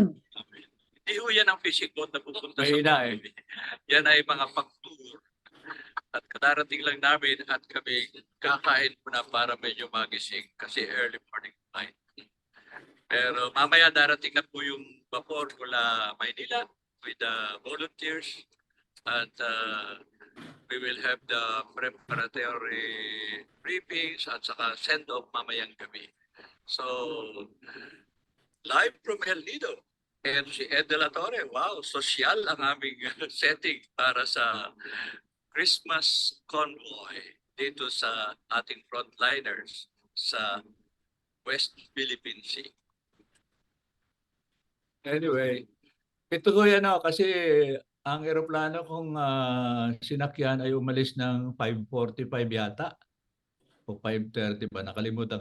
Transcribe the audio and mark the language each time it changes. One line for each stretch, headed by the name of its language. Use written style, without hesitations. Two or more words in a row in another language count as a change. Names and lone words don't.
Filipino: Hindi ho yan ang
English: fishing boat
Filipino: na pupunta Mahina sa Yan ay mga pag-tour. At kadarating lang namin at kami kakain muna para medyo magising kasi
English: early morning flight.
Filipino: Pero mamaya darating na po yung vapor mula Maynila
English: with the volunteers
Filipino: at
English: we will have the preparatory briefings
Filipino: at saka send-off mamayang gabi.
English: So, live from El Nido.
Filipino: And si Ed De La Torre, wow, social ang aming setting para sa Christmas convoy dito sa ating frontliners sa West Philippine Sea. Anyway, ito ko yan kasi ang eroplano kong sinakyan ay umalis ng 5:45 yata o 5:30 ba, nakalimutan ko.